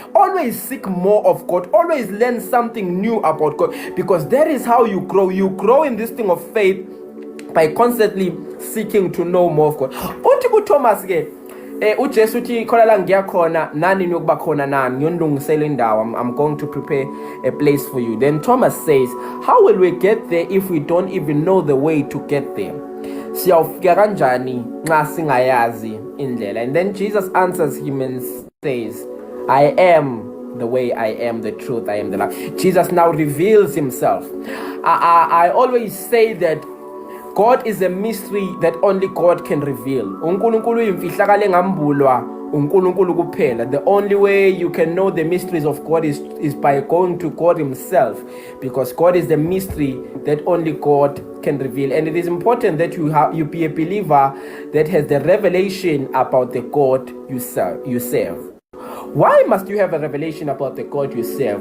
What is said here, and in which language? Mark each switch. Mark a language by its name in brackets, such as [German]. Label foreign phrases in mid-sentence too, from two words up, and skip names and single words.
[English] Always seek more of God. Always learn something new about God, because that is how you grow. You grow in this thing of faith by constantly seeking to know more of God. [North Ndebele] Uthi kuThomas ke uJesu uthi khona la ngiyakhona nani niyokuba khona nani, ngiyonilungisela indawo, [English] I'm going to prepare a place for you. Then Thomas says, how will we get there if we don't even know the way to get there? [North Ndebele] Siyawufika kanjani nxa singayazi indlela? [English] And then Jesus answers him and says, I am the way, I am the truth, I am the life. Jesus now reveals himself. I always say that God is a mystery that only God can reveal. [North Ndebele] uNkulunkulu imfihlakalo engambulwa uNkulunkulu kuphela. [English] The only way you can know the mysteries of God is by going to God himself, because God is the mystery that only God can reveal. And it is important that you be a believer that has the revelation about the God you serve. Why must you have a revelation about the God you serve?